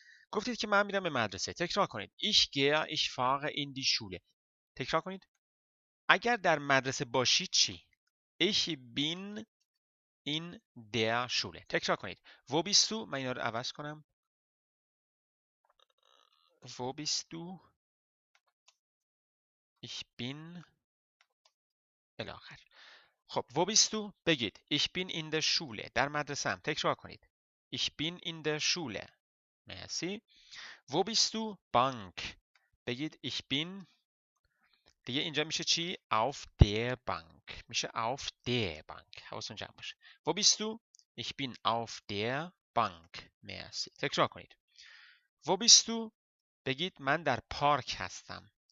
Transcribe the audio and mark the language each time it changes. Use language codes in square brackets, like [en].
[fa] گفتید که من میرم به مدرسه. تکرار کنید. [de] Ich fahre in die Schule. تکرار کنید. [fa] اگر در مدرسه باشید چی؟ [de] Ich bin in der Schule. [fa] تکرار کنید. [de] Wo bist du؟ [fa] من اینا رو عوض کنم. [de] Wo bist du؟ Ich bin الاخر. [fa] خب [de] wo bist du؟ [fa] بگید [de] ich bin in der Schule. [fa] در مدرسه هم. تکرار کنید. [de] Ich bin in der Schule. [fa] مرسی. [de] wo bist du؟ [fa] بانک. بگید [de] ich bin. [fa] دیگه اینجا میشه چی؟ [de] auf der Bank. [fa] میشه [de] auf der Bank. [fa] حواستون جمع باشه. [de] wo bist du؟ ich bin auf der Bank. [fa] مرسی. تکرار کنید. [de] wo bist du؟ [fa] بگید من در پارک هستم.